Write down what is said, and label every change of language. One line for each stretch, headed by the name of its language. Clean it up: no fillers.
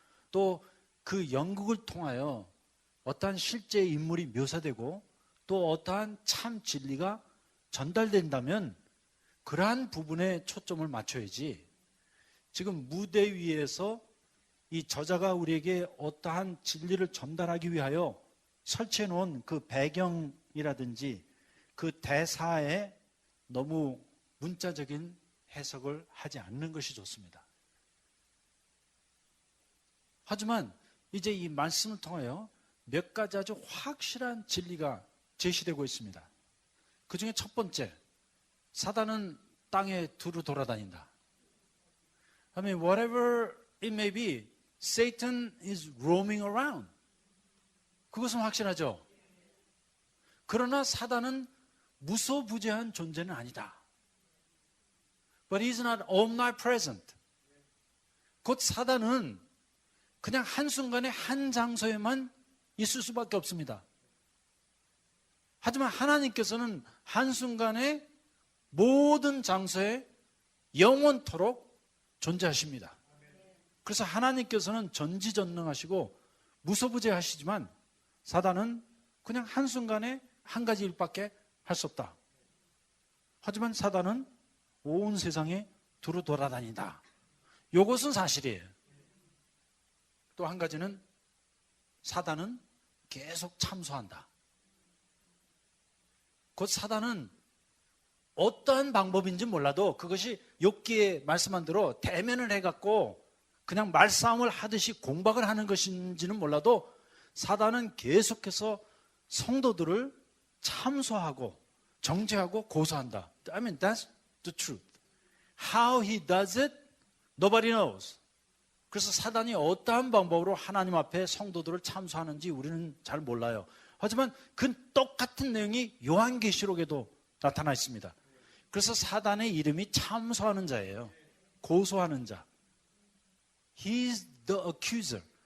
Korean: 또 그 연극을 통하여 어떠한 실제 인물이 묘사되고 또 어떠한 참 진리가 전달된다면 그러한 부분에 초점을 맞춰야지, 지금 무대 위에서 이 저자가 우리에게 어떠한 진리를 전달하기 위하여 설치해 놓은 그 배경이라든지 그 대사에 너무 문자적인 해석을 하지 않는 것이 좋습니다. 하지만 이제 이 말씀을 통하여 몇 가지 아주 확실한 진리가 제시되고 있습니다. 그 중에 첫 번째, 사단은 땅에 두루 돌아다닌다.
English: I mean, whatever it may be, Satan is roaming around.
Korean: 그것은 확실하죠. 그러나 사단은 무소부재한 존재는 아니다.
English: But he is not omnipresent.
Korean: 곧 사단은 그냥 한순간에 한 장소에만 있을 수밖에 없습니다. 하지만 하나님께서는 한순간에 모든 장소에 영원토록 존재하십니다. 그래서 하나님께서는 전지전능하시고 무소부재하시지만 사단은 그냥 한순간에 한 가지 일밖에 할 수 없다. 하지만 사단은 온 세상에 두루 돌아다닌다. 이것은 사실이에요. 또 한 가지는 사단은 계속 참소한다. 곧 사단은 어떠한 방법인지 몰라도 그것이 욥기에 말씀한 대로 대면을 해갖고 그냥 말싸움을 하듯이 공박을 하는 것인지는 몰라도 사단은 계속해서 성도들을 참소하고 정죄하고 고소한다.
English: I mean, that's the truth. How he does it, nobody knows.
Korean: 그래서 사단이 어떠한 방법으로 하나님 앞에 성도들을 참소하는지 우리는 잘 몰라요. 하지만 그 똑같은 내용이 요한계시록에도 나타나 있습니다. 그래서 사단의 이름이 참소하는 자예요. 고소하는 자.
English: He is the accuser.